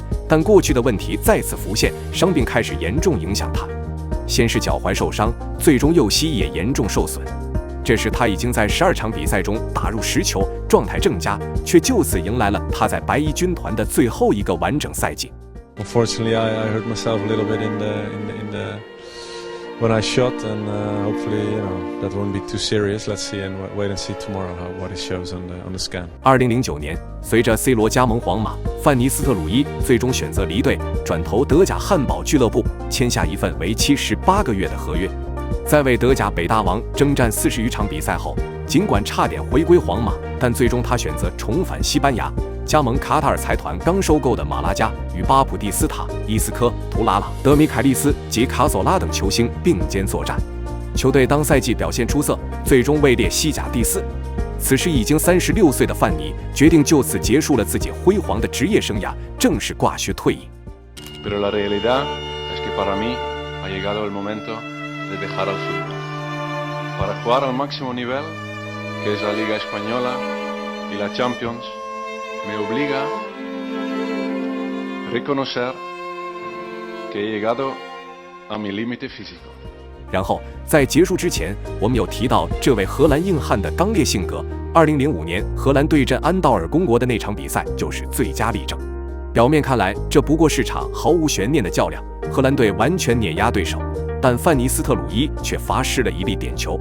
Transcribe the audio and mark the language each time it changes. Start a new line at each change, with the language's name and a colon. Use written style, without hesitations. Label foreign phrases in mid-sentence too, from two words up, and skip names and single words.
Chinese: 但过去的问题再次浮现，伤病开始严重影响他。先是脚踝受伤，最终右膝也严重受损。这时他已经在12场比赛中打入10球，状态正佳，却就此迎来了他在白衣军团的最后一个完整赛季。
English: Unfortunately, I hurt myself a little bit when I shot, and hopefully, that won't be too serious. Let's see and wait and see tomorrow what it shows on the scan.
Chinese: 2009年，随着 C 罗加盟皇马，范尼斯特鲁伊最终选择离队，转投德甲汉堡俱乐部，签下一份为期18个月的合约。在为德甲北大王征战40余场比赛后，尽管差点回归皇马，但最终他选择重返西班牙，加盟卡塔尔财团刚收购的马拉加，与巴普蒂斯塔、伊斯科、图拉拉、德米凯利斯及卡索拉等球星并肩作战。球队当赛季表现出色，最终位列西甲第4。此时已经36岁的范尼决定就此结束了自己辉煌的职业生涯，正式挂靴退役。
Spanish: Pero la realidad es que para mí ha llegado el momento de dejar al fútbol para jugar al máximo nivel, que es la Liga Española y la Champions. Me obliga a reconocer que he llegado a mi límite físico.
Chinese: 然后在结束之前，我们有提到这位荷兰硬汉的刚烈性格。2005年荷兰对阵安道尔公国的那场比赛就是最佳例证。表面看来，这不过是场毫无悬念的较量，荷兰队完全碾压对手，但范尼斯特鲁伊却罚失了一粒点球。